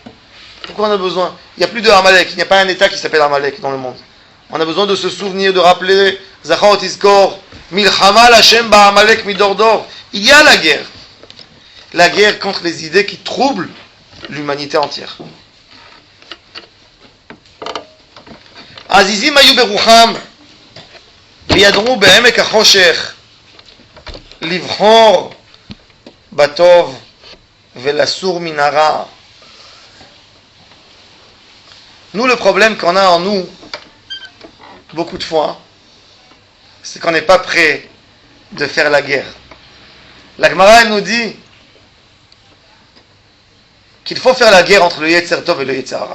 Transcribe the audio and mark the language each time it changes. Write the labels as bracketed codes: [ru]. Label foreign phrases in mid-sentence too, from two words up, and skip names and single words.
[fr] Pourquoi on a besoin? Il n'y a plus de Amalek. Il n'y a pas un État qui s'appelle Amalek dans le monde. On a besoin de se souvenir, de rappeler [he] זכור תזכור מלחמה לה' בעמלק מדר דר. [fr] Il y a la guerre. La guerre contre les idées qui troublent l'humanité entière. [he] עזיזים היו ברוחם וירדו בעמק החושך לבחור בטוב ולסור מהרע. [fr] Nous, le problème qu'on a en nous, beaucoup de fois, c'est qu'on n'est pas prêt de faire la guerre. La Gemara, elle nous dit qu'il faut faire la guerre entre le [he] יצר טוב [fr] et le [he] יצר הרע.